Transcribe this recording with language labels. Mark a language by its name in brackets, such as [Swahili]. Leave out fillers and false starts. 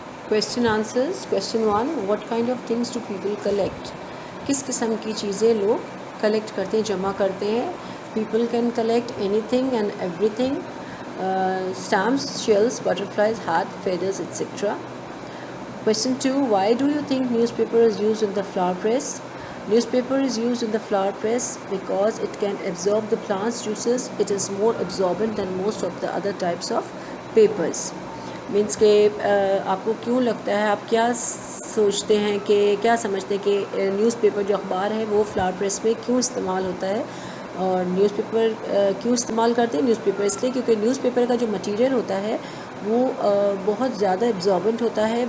[English] Question answers. Question 1, what kind of things do people collect? [Urdu] کس قسم کی چیزیں لوگ کلیکٹ کرتے ہیں, جمع کرتے ہیں. [English] People can collect anything and everything. Stamps, shells, butterflies, hat, feathers, etc. Question 2, why do you think newspaper is used in the flower press? Newspaper is used in the flower press because it can absorb the plant's juices. It is more absorbent than most of the other types of papers. [Urdu] Means کہ آپ کو کیوں لگتا ہے, آپ کیا سوچتے ہیں کہ کیا سمجھتے ہیں کہ نیوز پیپر جو اخبار ہے وہ فلاور پریس میں کیوں استعمال ہوتا ہے, اور نیوز پیپر کیوں استعمال کرتے ہیں نیوز پیپر؟ اس لیے کیونکہ نیوز پیپر کا جو مٹیریل ہوتا ہے وہ بہت زیادہ ایبزاربنٹ ہوتا ہے.